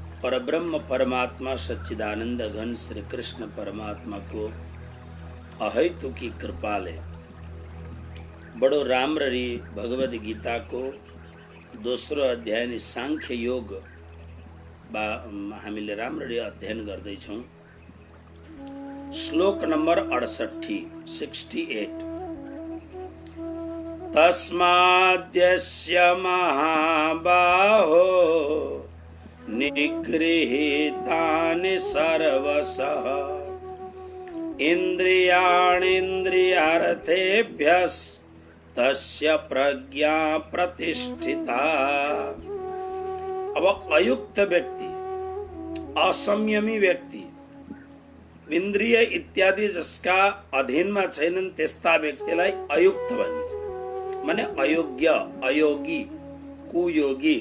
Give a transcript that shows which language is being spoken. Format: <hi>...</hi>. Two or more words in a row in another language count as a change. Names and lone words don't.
<ne>परब्रह्म परमात्मा सच्चिदानंद घन श्री कृष्ण परमात्मा को अहेतु की कृपाले बड़ो राम्ररी भगवद गीता को दोस्रो अध्याय सांख्य योग हामीले राम्ररी अध्ययन गर्दैछौँ। श्लोक नंबर 68</ne> <sa>तस्माद्यस्य महाबाहो निगृहीतानि सर्वशः इन्द्रियाणीन्द्रियार्थेभ्यस्तस्य प्रज्ञा प्रतिष्ठिता।</sa> <ne>अब अयुक्त व्यक्ति, असंयमी व्यक्ति, इन्द्रिय इत्यादि जसका अधीन में छैनन् त्यस्ता व्यक्तिलाई अयुक्त भन्ने, माने अयोग्य, अयोगी, कुयोगी।</ne>